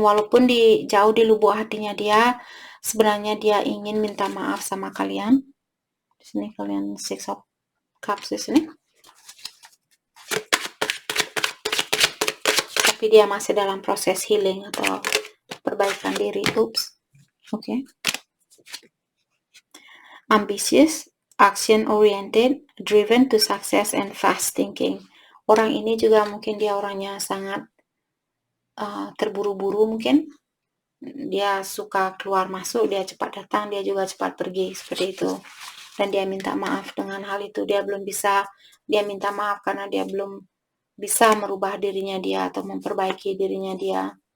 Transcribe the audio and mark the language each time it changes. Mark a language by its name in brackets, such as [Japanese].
[Indonesian] Walaupun jauh di lubuk hatinya dia, sebenarnya dia ingin minta maaf sama kalian. Di sini kalian Six of Cups di sini. Tapi dia masih dalam proses healing atau perbaikan diri. Oops. Oke. [English] Ambitious, action-oriented, driven to success, and fast thinking. [Indonesian] Orang ini juga mungkin dia orangnya sangat terburu-buru mungkin. Dia suka keluar masuk, dia cepat datang, dia juga cepat pergi, seperti itu. Dan dia minta maaf dengan hal itu. Dia minta maaf karena dia belum bisa merubah dirinya dia atau memperbaiki dirinya dia.